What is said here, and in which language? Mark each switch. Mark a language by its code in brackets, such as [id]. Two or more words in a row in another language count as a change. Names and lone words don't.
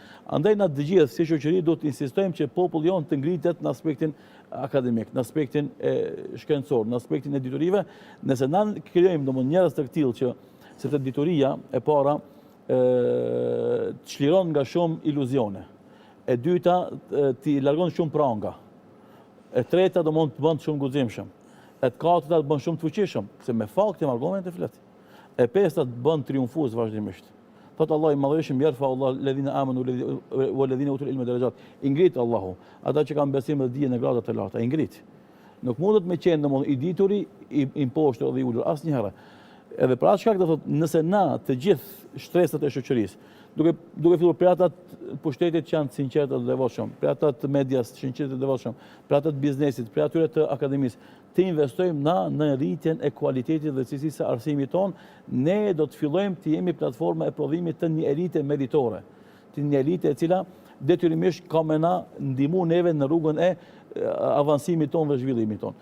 [sq] Andaj na të gjithë si shoqëri duhet të insistojmë që populli jon të ngritet në aspektin akademik, në aspektin shkencor, në aspektin e diturive, nëse na krijojmë domosdoshmë njerëz të tillë që sepse dituria e para të çliron nga shumë iluzione. E dyta ti largon shumë pranga. E treta do mund të bën shumë guximshëm. E katërta të bën shumë të fuqishëm, se me fakte me argumente flet. E pesta të bën triumfues vazhdimisht. Thot Allah i madhëshëm [ar] يرفع الله الذين آمنوا والذين أوتوا العلم درجات. [sq] I ngrit Allahu ata që kanë besim dhe dije në grada të larta, i ngrit. Nuk mundet me qenë domosdoshmë i dituri, i imposhtur dhe i ulur asnjëherë. Edhe për atë shkak do thotë nëse na të gjithë shtresat e shoqërisë, duke filluar për ata pushtetit që janë të sinqertë dhe devotshëm, për ata të medias të sinqertë dhe devotshëm, për ata të biznesit, për atyre të akademisë, të investojmë na në rritjen e cilësisë dhe cilësisë së arsimit ton, ne do të fillojmë të jemi platforma e prodhimit të një elite meritore, të një elite e cila detyrimisht ka me na ndihmu neve në rrugën e avancimit ton dhe zhvillimit ton.